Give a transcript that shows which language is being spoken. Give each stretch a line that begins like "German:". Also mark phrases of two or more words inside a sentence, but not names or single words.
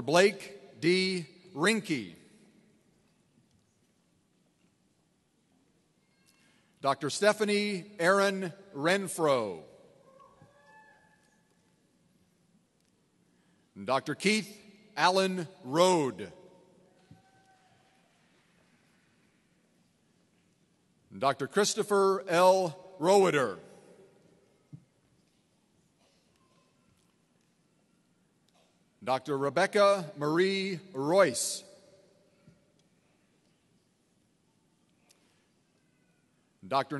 English: Blake D. Rinke. Dr. Stephanie Aaron Renfro. Dr. Keith Allen Rode. Dr. Christopher L. Roeder. Dr. Rebecca Marie Royce. Dr.